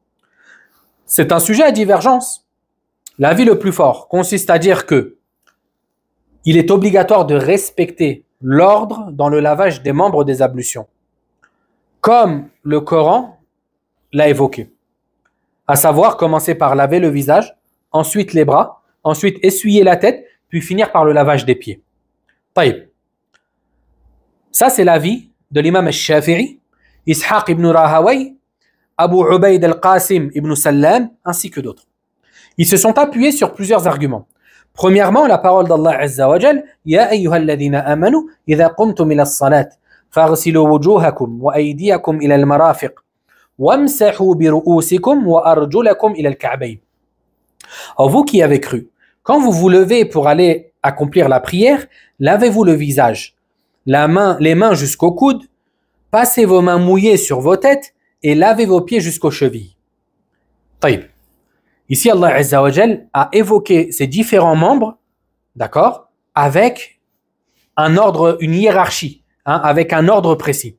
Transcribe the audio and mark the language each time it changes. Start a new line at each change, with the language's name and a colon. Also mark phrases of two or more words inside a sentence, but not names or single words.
French: C'est un sujet à divergence. L'avis le plus fort consiste à dire que il est obligatoire de respecter l'ordre dans le lavage des membres des ablutions, comme le Coran l'a évoqué. À savoir, commencer par laver le visage, ensuite les bras, ensuite essuyer la tête, puis finir par le lavage des pieds. Taïb. Ça, c'est l'avis de l'imam al-Shafi'i, Ishaq ibn Rahawayh, Abu Ubayd al-Qasim ibn Sallam, ainsi que d'autres. Ils se sont appuyés sur plusieurs arguments. Premièrement, la parole d'Allah
Arabic: عز وجل يا أيها الذين آمنوا إذا قمتم إلى الصلاة فاغسلوا وجوهكم وأيديكم إلى المرافق وامسحوا برؤوسكم وأرجلكم إلى الكعبين.
French: Alors vous qui avez cru, quand vous vous levez pour aller accomplir la prière, lavez-vous le visage, les mains jusqu'au coude, passez vos mains mouillées sur vos têtes et lavez vos pieds jusqu'aux chevilles. Taïb. Ici, Allah
Arabic: عز وجل
French: a évoqué ces différents membres, d'accord, avec un ordre, une hiérarchie, avec un ordre précis.